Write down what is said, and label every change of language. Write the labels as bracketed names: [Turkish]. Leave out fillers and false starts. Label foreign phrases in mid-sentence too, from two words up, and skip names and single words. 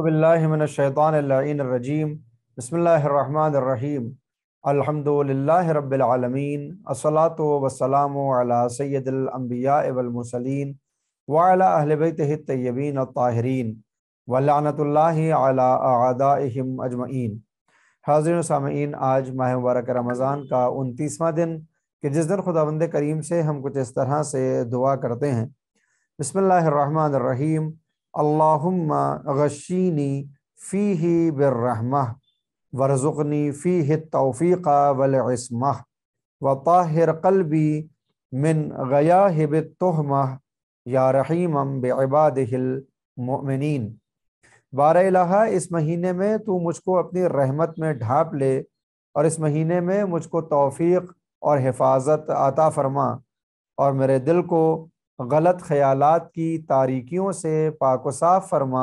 [Arabic] بالله من الشيطان الرجيم بسم الله الرحمن الرحيم الحمد لله رب العالمين الصلاة والسلام على سيد الأنبياء والمرسلين وعلى أهل بيته الطيبين الطاهرين ولعنة الله على أعدائهم أجمعين. [Urdu] حاضرین سامعین، آج ماہ مبارک رمضان کا 29واں دن کہ جس دن خداوند کریم سے ہم کچھ اس طرح سے دعا کرتے ہیں. [Arabic] بسم الله الرحمن الرحيم اللهم غشني فيه بالرحمة وارزقني فيه التوفيق والعصمة وطهر قلبي من غياهب التهمة يا رحيما بعباده المؤمنين. [Urdu] بار الٰہا، اس مہینے میں تو مجھ کو اپنی رحمت میں ڈھانپ لے اور اس مہینے میں مجھ کو توفیق اور حفاظت عطا فرما اور میرے دل کو غلط خیالات کی تاریکیوں سے پاک و صاف فرما.